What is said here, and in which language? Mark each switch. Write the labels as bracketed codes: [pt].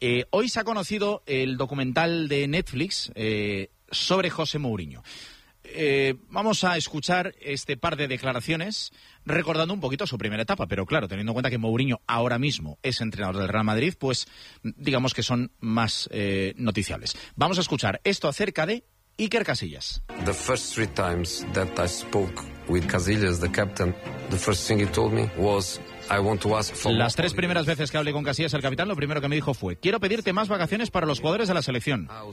[es] Hoy se ha conocido el documental de Netflix sobre José Mourinho. Vamos a escuchar este par de declaraciones recordando un poquito su primera etapa, pero claro, teniendo en cuenta que Mourinho ahora mismo es entrenador del Real Madrid, pues digamos que son más noticiables. Vamos a escuchar esto acerca de Iker Casillas. [en] The first three times that I spoke with Casillas, the captain, the first thing he told me was, I want to ask for... [es] Las tres primeras veces que hablé con Casillas, el capitán, lo primero que me dijo fue, quiero pedirte más vacaciones para los jugadores de la selección.